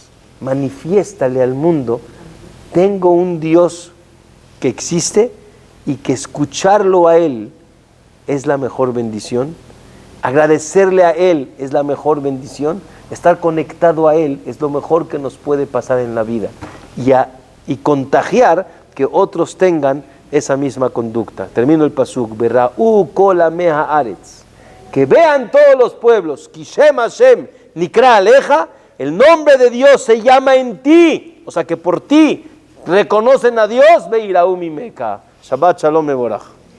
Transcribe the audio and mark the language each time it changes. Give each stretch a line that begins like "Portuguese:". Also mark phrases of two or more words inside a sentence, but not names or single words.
Spanish: Manifiéstale al mundo, tengo un Dios que existe y que escucharlo a Él es la mejor bendición, agradecerle a Él es la mejor bendición, estar conectado a Él es lo mejor que nos puede pasar en la vida y contagiar que otros tengan esa misma conducta. Termino el pasuk,
Hebrew: וראו כל עמי הארץ,
Spanish: que vean todos los pueblos,
Hebrew: כי שם השם נקרא עליך,
Spanish: el nombre de Dios se llama en ti, o sea que por ti reconocen a Dios,
Hebrew: ויראו ממך. שבת שלום מבורך.